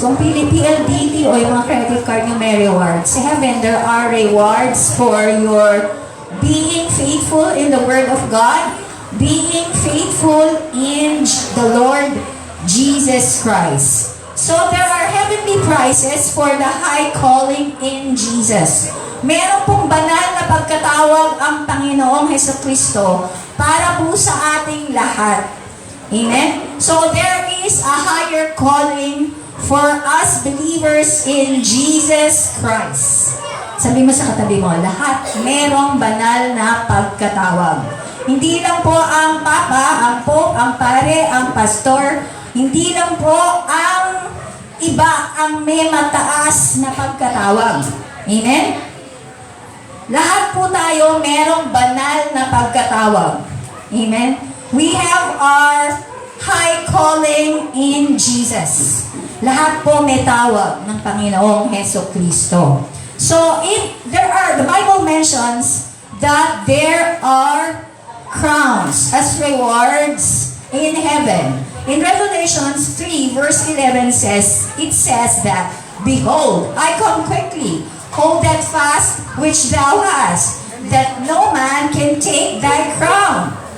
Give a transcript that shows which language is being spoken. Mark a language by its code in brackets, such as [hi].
[tl] Kung PLDT o yung mga credit card nyo may rewards, [en] sa heaven there are rewards for your being faithful in the Word of God, being faithful in the Lord Jesus Christ. So there are heavenly prizes for the high calling in Jesus. [tl] Meron pong banal na pagkatawag ang Panginoong Hesukristo para po sa ating lahat. Amen? [en] So there is a higher calling for us believers in Jesus Christ. [tl] Sabi mo sa katabi mo, lahat merong banal na pagkatawag. Hindi lang po ang papa, ang pope, ang pare, ang pastor, hindi lang po ang iba ang may mataas na pagkatawag. Amen? Lahat po tayo merong banal na pagkatawag. Amen? [en] We have our high calling in Jesus. [tl] Lahat po may tawag ng Panginoong Hesukristo. [en] So, the Bible mentions that there are crowns as rewards in heaven. In Revelation 3 verse 11 it says that, behold, I come quickly, hold that fast which thou hast, that no man can take thy crown.